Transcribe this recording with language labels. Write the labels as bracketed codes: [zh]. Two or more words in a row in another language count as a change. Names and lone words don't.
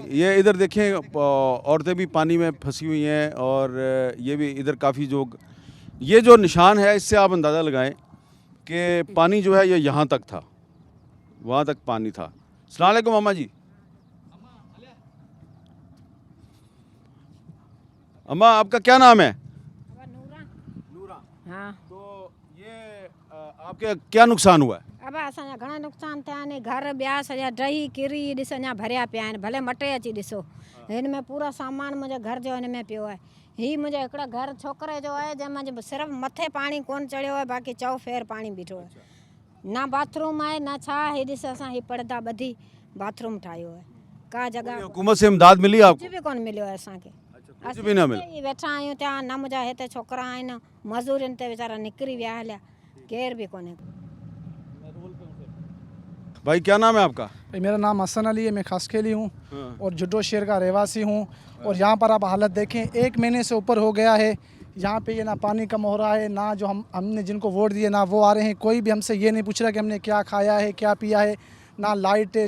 [ur] یہ ادھر دیکھیں، عورتیں بھی پانی میں پھنسی ہوئی ہیں، اور یہ بھی ادھر کافی جو یہ جو نشان ہے اس سے آپ اندازہ لگائیں کہ پانی جو ہے یہ یہاں تک تھا، وہاں تک پانی تھا. [ar] السلام علیکم [ur] اماں جی. اماں، آپ کا کیا نام ہے? नूरा। हाँ। تو یہ آپ کے کیا نقصان ہوا ہے? [sd] अब असांजा घणा नुक़सान थिया आहिनि। घर ॿिया सॼा डही किरी ॾिस अञा भरिया पिया आहिनि। भले मटे अची ॾिसो, हिन में पूरा सामान मुंहिंजे घर जो हिन में पियो आहे। हीअ मुंहिंजे हिकिड़ा घर छोकिरे जो आहे जंहिंमें सिर्फ़ु मथे पाणी कोन चढ़ियो आहे, बाक़ी चओ फेर पाणी बीठो आहे। ना बाथरूम आहे ना छा। हीअ ॾिस असां हीअ पर्दा ॿधी बाथरूम ठाहियो आहे। का जॻह [ur] حکومت سے امداد ملی آپ کو? [sd] कुझु बि कोन मिलियो आहे असांखे। [ur] کچھ بھی نا ملا? [sd] असीं वेठा आहियूं त्या न मुंहिंजा हिते छोकिरा आहिनि, मज़ूरियुनि ते वीचारा निकिरी विया हलिया, केर भी कोन्हे। [ur] بھائی کیا نام ہے آپ کا? بھائی میرا نام حسن علی ہے، میں خاصخیلی ہوں اور جڈو شہر کا رہواسی ہوں. اور یہاں پر آپ حالت دیکھیں، 1 مہینے سے اوپر ہو گیا ہے. یہاں پہ یہ نا پانی کم ہو رہا ہے، نا جو ہم نے جن کو ووٹ دیے نا وہ آ رہے ہیں. کوئی بھی ہم سے یہ نہیں پوچھ رہا کہ ہم نے کیا کھایا ہے کیا پیا ہے، نا لائٹ ہے.